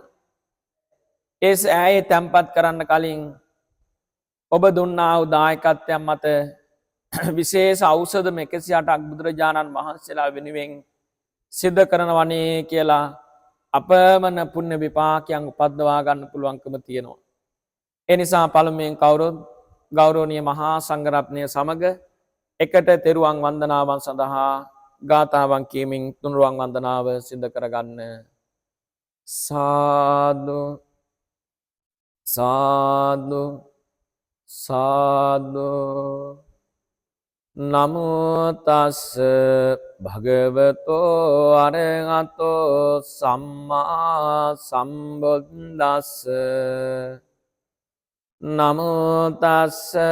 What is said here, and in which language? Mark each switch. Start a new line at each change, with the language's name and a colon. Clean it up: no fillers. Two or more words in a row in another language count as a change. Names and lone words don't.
Sinhala: ඒ සෑය තැන්පත් කරන්න කලින් ඔබ දුන්නා වූ දායකත්වයන් මත විශේෂ ඖෂධ 108ක් බුදුරජාණන් වහන්සේලා වෙනුවෙන් සිද්ධ කරනවනේ කියලා අපමණ පුණ්‍ය විපාකයන් උපද්දවා ගන්න පුළුවන්කම තියෙනවා. ඒ නිසා පළමුවෙන් කවුරුත් ගෞරවනීය මහා සංඝරත්නය සමග එකට තෙරුවන් වන්දනාවන් සඳහා ගාථාවන් කියමින් තුනුරුවන් වන්දනාව සිද්ධ කරගන්න. සාදු සාදු සාදු.
Pali: නමෝ තස්ස භගවතෝ අරහතෝ සම්මා සම්බුද්දස්ස නමෝ තස්ස